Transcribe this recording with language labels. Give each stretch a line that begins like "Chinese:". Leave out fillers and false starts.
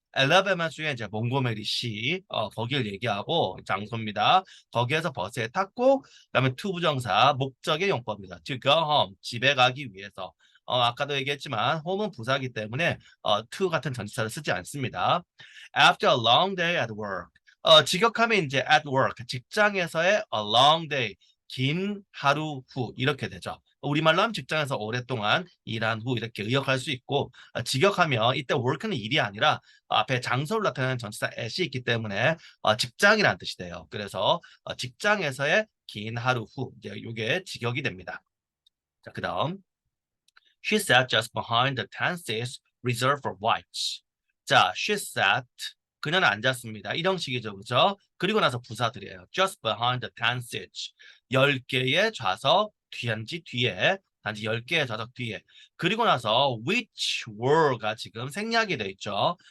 Korean: 알라바마 주에 이제 몽고메리 시 거기를 얘기하고 장소입니다. 거기에서 버스에 탔고 그다음에 to 부정사 목적의 용법입니다.
English: To go home
Korean: 집에 가기 위해서 아까도 얘기했지만 home은 부사기 때문에 to 같은 전치사를 쓰지 않습니다.
English: After a long day at work
Korean: 직역하면 이제 at work 직장에서의 a long day 긴 하루 후 이렇게 되죠. 우리말로 하면 직장에서 오랫동안 일한 후 이렇게 의역할 수 있고 직역하면 이때 work는 일이 아니라 앞에 장소를 나타내는 전치사 at이 있기 때문에 직장이라는 뜻이 돼요. 그래서 직장에서의 긴 하루 후 이제 이게 직역이 됩니다.
English: 자, 그다음 She sat just behind the 10 seats reserved for whites.
Korean: 자,
English: she sat
Korean: 그녀는 앉았습니다. 이런 식이죠, 그죠? 그리고 나서 부사들이에요.
English: Just behind the 10 seats.
Korean: 10개의 좌석 뒤에 단지 10개의 좌석 뒤에. 그리고 나서
English: which were
Korean: 가 지금 생략이 돼 있죠.